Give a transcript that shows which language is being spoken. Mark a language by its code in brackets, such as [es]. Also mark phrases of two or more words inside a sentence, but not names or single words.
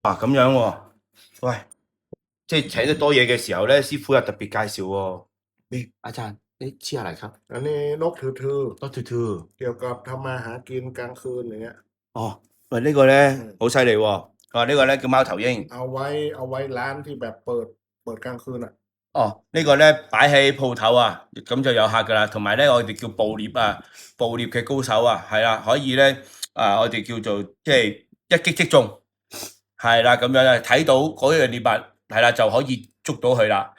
[yue] 咁樣喎，喂，即係請得多嘢嘅時候咧，師傅有特別介紹喎。 [th] อาจารย์ชื่ออะไรครับ อันนี้นกถือ นกทือ เกี่ยวกับทำมาหากินกลางคืนอย่างเงี้ย [yue] 哦，喂，呢個咧好犀利喎，佢話呢個咧叫貓頭鷹。 [th] เอาไว้ร้านที่แบบเปิดกลางคืน啊。 [yue] 哦，呢個咧擺喺鋪頭啊，咁就有客噶啦。同埋咧，我哋叫捕獵啊，捕獵嘅高手啊，係啦，可以咧我哋叫做即係一擊即中，係啦，咁樣咧睇到嗰樣獵物係啦，就可以捉到佢啦。